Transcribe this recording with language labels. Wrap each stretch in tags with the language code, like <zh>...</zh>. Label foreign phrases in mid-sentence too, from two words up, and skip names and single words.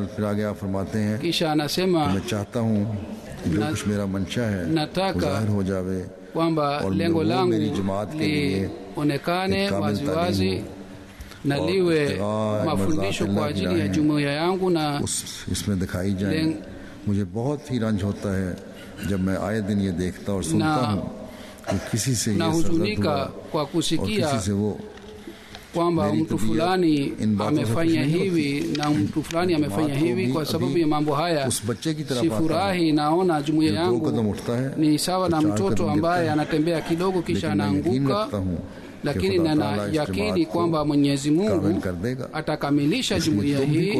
<sw>Kisha anasema nataka kwamba lengo langu lionekane waziwazi na liwe mafundisho kwa ajili ya jumuiya yangu, na</sw> <ur>اس میں دکھائی جائے. مجھے بہت ہی رنج ہوتا ہے جب میں آئے دن یہ دیکھتا اور سنتا ہوں کہ کسی سے یہ</ur> <sw>nahuzunika kwa kusikia kwamba mtu fulani amefanya hivi na mtu fulani amefanya hivi. Kwa sababu ya mambo haya sifurahi. Naona jumuiya yangu ni sawa na mtoto ambaye anatembea kidogo kisha anaanguka, lakini nina yakini kwamba Mwenyezi Mungu atakamilisha jumuiya hii.</sw>